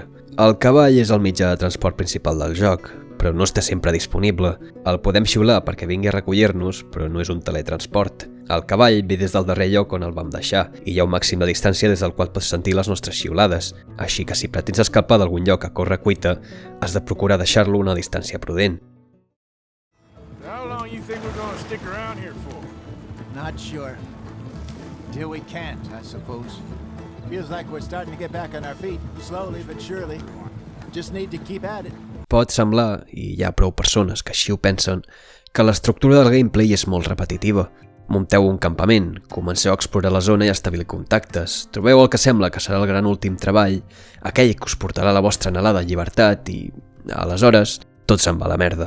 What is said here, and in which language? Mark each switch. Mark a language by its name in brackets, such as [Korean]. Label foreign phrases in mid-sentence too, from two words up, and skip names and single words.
[Catalan] El cavall és el mitjà de transport principal del joc, però no està sempre disponible. El podem xiular perquè vingui a recollir-nos, però no és un teletransport. El cavall ve des del darrer lloc on el vam deixar i hi ha un màxim de distància des del qual pots sentir les nostres xiulades, així que si pretens escapar d'algun lloc a corre cuita, has de procurar deixar-lo a una distància prudent. [English] How long you think we're gonna stick around here for? Not sure. Till we can't, I suppose. Feels like we're starting to get back on our feet, slowly but surely. Just need to keep at it. [Catalan] Pot semblar, i hi ha prou persones que així ho pensen, que l'estructura del gameplay és molt repetitiva. Munteu un campament, comenceu a explorar la zona i a establir contactes, trobeu el que sembla que serà el gran últim treball, aquell que us portarà la vostra anhelada llibertat i, aleshores, tot se'n va a la merda.